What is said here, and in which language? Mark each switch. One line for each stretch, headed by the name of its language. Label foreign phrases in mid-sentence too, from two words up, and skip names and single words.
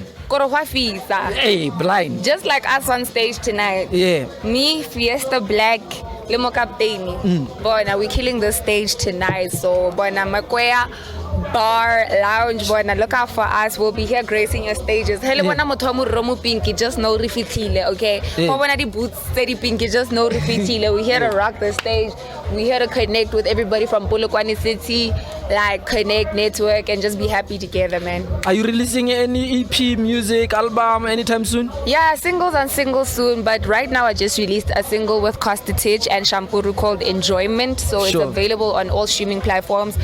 English: Hey, blind. Just like us on stage tonight. Me, Fiesta Black, Limo Captain. Boy, now we're killing the stage tonight. So, boy, now Makhenzo bar, lounge, bona. Look out for us. We'll be here gracing your stages.
Tswana: Hele bona motho wa Moromo Pinky,
English: just know
Tswana: re fitlhile,
English: okay?
Tswana: For bona di boots tse di pinky,
English: just know
Tswana: re fitlhile.
English: We're here to rock the stage. We're here to connect with everybody from Polokwane City, like connect, network, and just be happy together, man. Are you releasing any EP, music, album anytime soon? Yeah, singles soon, but right now I just released a single with Kostatich and Champuru called Enjoyment, so it's available on all streaming platforms.